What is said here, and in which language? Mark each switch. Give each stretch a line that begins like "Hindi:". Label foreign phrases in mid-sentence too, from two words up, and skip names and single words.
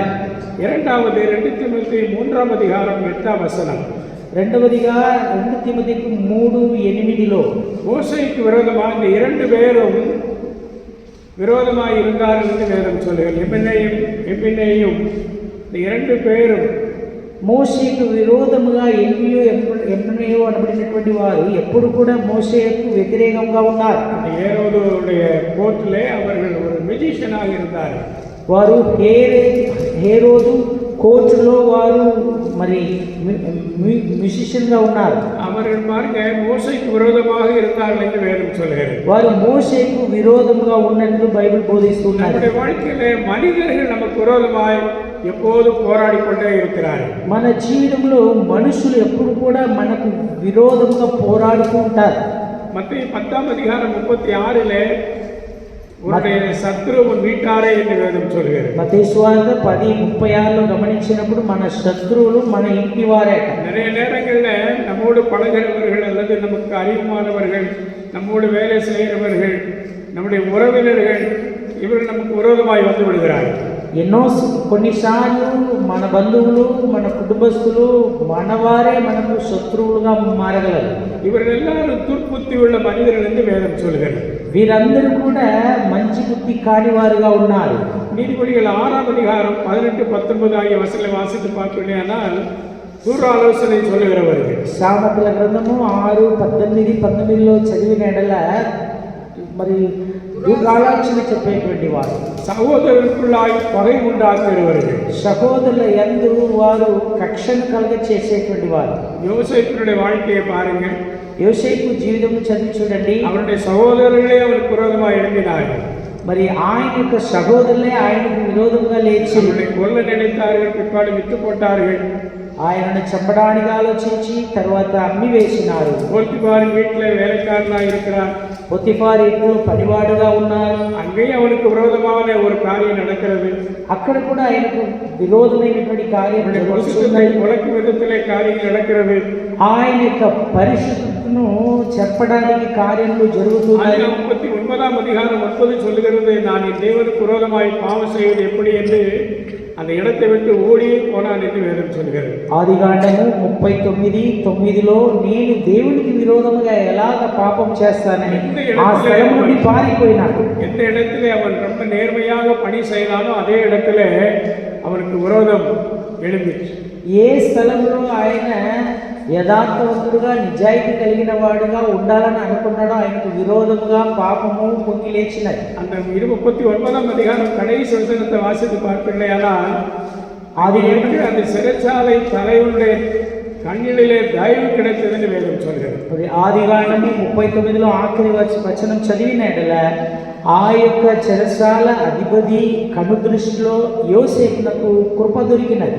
Tamil: இரண்டாவது 2 தீமோத்தேயு 3 அதிகாரம் 8 வசனம்.
Telugu: రెండవదిగా 2 తిమోతికి 3:8లో
Tamil: மோசேக்கு விரோதமாக இந்த 2 பேரும் விரோதமாக இருந்தார்கள் என்று வேதம் சொல்லுகிறது. எபினேயும் இந்த 2 பேரும்
Telugu: మోషేకు విరోధముగా ఎన్నో అనబడినటువంటి వారు ఎప్పుడు కూడా మోషేకు వ్యతిరేకంగా ఉన్నారు.
Tamil: ஏரோதுடைய கோர்ட்டிலே அவர்கள் ஒரு மெஜிஷியனாக இருந்தார்கள்.
Telugu: వారు హేరోదు కోర్టులో వారు మరి మ్యూజిషియన్గా ఉన్నారు.
Tamil: அவர்கள் பாருங்க மோசேக்கு விரோதமாக இருந்தார்கள் என்று வேதம் சொல்கிறது.
Telugu: వారు మోషేకు విరోధంగా ఉన్నట్లు బైబిల్ బోధిస్తున్నారు.
Tamil: நம்முடைய வாழ்க்கையிலே மனிதர்கள் நமக்கு விரோதமாய் எப்போது போராடி கொண்டே இருக்கிறார்கள்.
Telugu: మన జీవితంలో మనుషులు ఎప్పుడు కూడా మనకు విరోధంగా పోరాడుతూ ఉంటారు.
Tamil: மத்தேயு 10:36 உன்னுடைய சத்துரு உன் வீட்டாரே என்று வேதம் சொல்கிறது.
Telugu: మత్తయి సువార్త 10:36 గమనించినప్పుడు మన శత్రువులు మన ఇంటి వారే.
Tamil: நிறைய நேரங்களில் நம்மோடு பழகிறவர்கள் அல்லது நமக்கு அறிமுகமானவர்கள், நம்மோடு வேலை செய்கிறவர்கள், நம்முடைய உறவினர்கள், இவர்கள் நமக்கு விரோதமாய் வந்து விடுகிறார்கள்.
Telugu: కొన్నిసార్లు మన బంధువులు, మన కుటుంబస్తులు, మనవారే మనకు శత్రువులుగా మారగలరు.
Tamil: இவர்கள் எல்லாரும் துர்புத்தி உள்ள மனிதர்கள் என்று வேதம் சொல்கிறது.
Telugu: వీరందరూ కూడా మంచి బుద్ధి కాని వారుగా ఉన్నారు.
Tamil: நீதிமொழிகள் 6:18-19 ஆகிய வசனங்களை வாசித்து பார்க்கலையானால் தூராலோசனை சொல்லுகிறவர்கள்.
Telugu: సామెతల గ్రంథము 6:18-19 చదివిన ఎడల మరి దురాలోచన చెప్పేటువంటి వారు,
Tamil: சகோதரருக்குள்ளாய் பகை உண்டாக்குகிறவர்கள்,
Telugu: సహోదరుల యందు వారు కక్షను కలుగ చేసేటువంటి వారు.
Tamil: யோசேப்பினுடைய வாழ்க்கையை பாருங்க.
Telugu: యోసేపు జీవితం చదివి చూడండి.
Tamil: அவருடைய சகோதரர்களே அவருக்கு விரோதமாக எழுப்பினார்கள்.
Telugu: మరి ఆయన యొక్క సహోదరులే ఆయనకు విరోధంగా లేచి
Tamil: கொல்ல நினைத்தார்கள், பிற்பாடு விட்டு போட்டார்கள்.
Telugu: ఆయనను చంపడానికి ఆలోచించి తర్వాత అమ్మి వేసినారు.
Tamil: போத்திபாரின் வீட்டில் வேலைக்காரனாக இருக்கிறார்.
Telugu: పొతిఫారు ఇంట్లో పనివాడుగా ఉన్నారు.
Tamil: அங்கேயும் அவனுக்கு விரோதமான ஒரு காரியம் நடக்கிறது.
Telugu: అక్కడ కూడా ఆయనకు విరోధమైనటువంటి కార్యం
Tamil: உலக்கு விதத்திலே காரியங்கள் நடக்கிறது.
Telugu: ఆయన యొక్క పరిశుద్ధతను చెప్పడానికి కార్యములు జరుగుతున్నాయి.
Tamil: 39:9 சொல்லுகிறது, நான் என் தேவனுக்கு விரோதமாய் பாவம் செய்வது எப்படி என்று அந்த இடத்தை விட்டு ஓடியே போனான் என்று வேதம் சொல்கிறது.
Telugu: ఆదికాండము 39:9 నేను దేవునికి విరోధముగా ఎలాగ పాపం చేస్తానని ఆ స్థలం నుండి పారిపోయినాడు.
Tamil: எந்த இடத்திலே அவன் ரொம்ப நேர்மையாக பணி செய்தானோ அதே இடத்துல அவனுக்கு விரோதம் எழும்பிற்று.
Telugu: ఏ స్థలంలో ఆయన యథార్థవంతుడుగా నిజాయితీ కలిగిన వాడుగా ఉండాలని అనుకున్నాడో ఆయనకు విరోధముగా పాపము పొంగి లేచినది.
Tamil: அந்த 39 கடைசி வசனத்தை வாசித்து பார்க்கலையானால் அது அந்த சிறைச்சாலை தலைவனுடைய கண்ணிலே தயவு கிடைத்ததுன்னு வேதம் சொல்கிறது.
Telugu: ఆదికాండము 39 ఆఖరి వచనం చదివిన ఎడల ఆ యొక్క చెరసాల అధిపతి కను దృష్టిలో యోసేపునకు కృప దొరికినది.